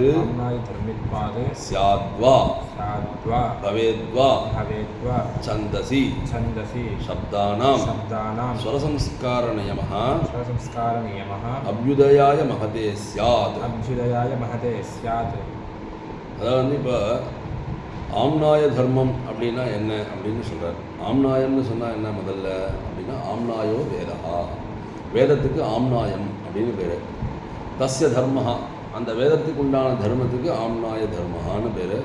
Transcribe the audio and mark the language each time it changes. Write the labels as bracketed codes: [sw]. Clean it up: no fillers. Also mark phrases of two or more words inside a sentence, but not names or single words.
[sa] आम्नाय धर्मित्वात् ஸ்யாத்வா स्याद्वा பவேத்வா भवेद्वा சந்தசி छन्दसि சப்தானாம் शब्दानां स्वरसंस्कार नियमः स्वसंस्कारनियमः अभ्युदयाय महते स्यात्. अभ्युदयाय महते स्यात्. [ta] அதாவது இப்போ ஆம்னாய தர்மம் அப்படின்னா என்ன அப்படின்னு சொல்கிறார். ஆம்னாயம்னு சொன்னால் என்ன முதல்ல அப்படின்னா [sa] आम्नायो वेदाः, [ta] வேதத்துக்கு ஆம்னாயம் அப்படின்னு பேர். [sa] तस्य धर्मः, [ta] அந்த வேதத்துக்கு உண்டான தர்மத்துக்கு ஆம்னாய தர்மஹான்னு பேர்.